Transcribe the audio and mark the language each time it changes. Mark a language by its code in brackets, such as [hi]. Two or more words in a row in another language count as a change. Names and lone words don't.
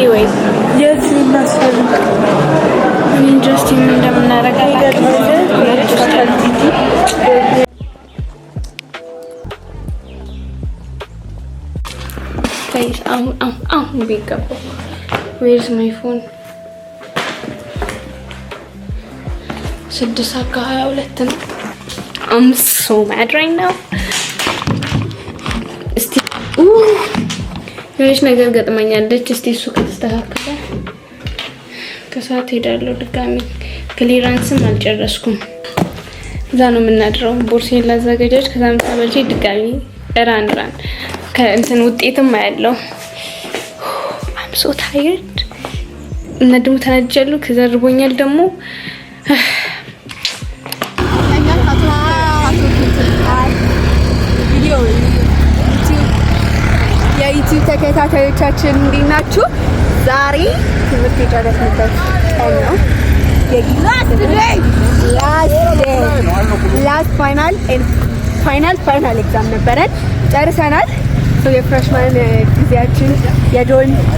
[am] ወይ የት እናስፈርም? ኢንጀስቲም እንደምናረጋጋት አሁን ቢገባ [en] where's my phone [am] 6:22 ነው። [en] I'm so mad right now. [am] እስቲ የሆነች ነገር ገጥመኛለች። እስቲ እሱ ከተስተካከለ ከሰዓት ሄዳለሁ ድጋሚ። ክሊራንስም አልጨረስኩም። እዛ ነው የምናድረው። ቦርሴን ላዘጋጃጅ። ከዛ ምሳ በልቼ ድጋሚ ራን ከእንትን ውጤትም አያለው። [en] I'm so tired [am] እና ደግሞ ተናድጃለሁ። ከዛ ርቦኛል ደግሞ የዩቲዩብ ተከታታዮቻችን እንዴት ናችሁ? ዛሬ ትምህርት የጨረስንበት ቀን ነው። [en] last final exam [am] ነበረን፣ ጨርሰናል። የፍሬሽማን ጊዜያችን የዶን